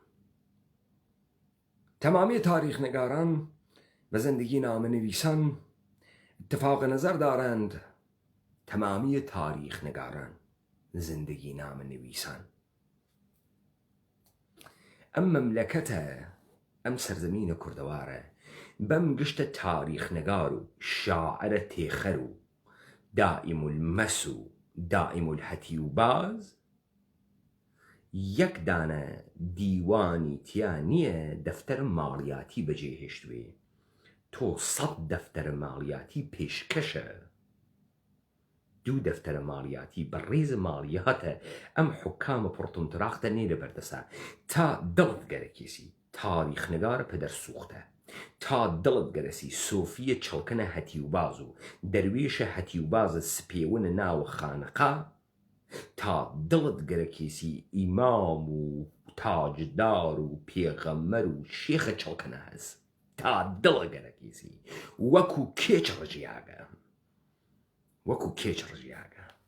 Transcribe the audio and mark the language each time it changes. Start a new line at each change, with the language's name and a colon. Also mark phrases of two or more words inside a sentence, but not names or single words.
Persian: تمامی تاریخ نگاران و زندگی نام‌نویسان اتفاق نظر دارند. تمامی تاریخ نگاران زندگی نام‌نویسان
Central Kurdish: ئەم مەملەکەتە ئەم سەرزەمینە کوردەوارە بەم گشتە تاریخنەگار و شاعرە تێخەر و دائم المەس و دائم الهەتی و باز یەک دانە دیوانی تیا نییە دەفتەر ماڵیاتی بەجێهێشتوێ تۆ 100 دەفتەرە ماڵیاتی پێشکەشە دوو دەفتەرە ماڵیاتی بە ڕێزە ماڵیاتە ئەم حکامە پڕتونتراختە نێرە بەردەسا تا دڵت گەرەکێسی تاریخنەگارە پەدەرسوختە تا دڵت گەرەسی سۆفیە چڵکنە هەتی و باز و دەروێشە هەتی و بازە سپێونە ناوە خانەقا تا دڵت گەرەکێسی ئیمام و تاجدار و پێغەمبەر و شێخە چڵکنە هەز تا دڵە گەرەکێسی وەکو کێچ ڕژیاگە وەکو کێچ ڕژیاگە